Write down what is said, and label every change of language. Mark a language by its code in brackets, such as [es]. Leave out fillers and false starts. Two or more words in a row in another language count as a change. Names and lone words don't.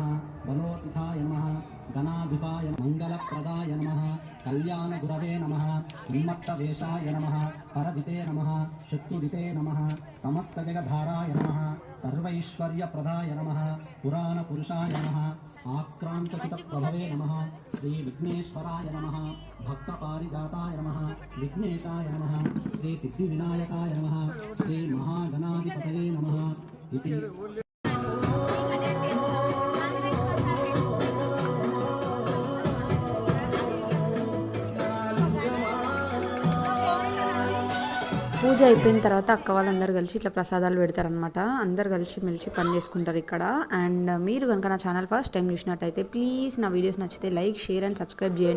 [sa] बलोतिथाय नमः गणाधिपाय मंगलप्रदाय नमः कल्याणगुरवे नमः उन्मत्तवेशाय नमः परजिते नमः शत्रुजिते नमः समस्तजगद्धाराय नमः सर्वैश्वर्यप्रदाय नमः पुराणपुरुषाय नमः आक्रान्तचित्तप्रभवे नमः श्रीविघ्नेश्वराय नमः भक्तपारिजाताय नमः विघ्नेशाय नमः श्रीसिद्धिविनायकाय नमः श्रीमहागणाधिपतये नमः इति [te] పూజ అయిపోయిన తర్వాత అక్క వాళ్ళందరూ కలిసి ఇట్లా ప్రసాదాలు పెడతారనమాట. అందరు కలిసి మెలిసి పని చేసుకుంటారు ఇక్కడ. అండ్ మీరు కనుక నా ఛానల్ [en] first time [te] చూసినట్టయితే ప్లీజ్ నా వీడియోస్ నచ్చితే [en] like, share and subscribe [te] చేయండి.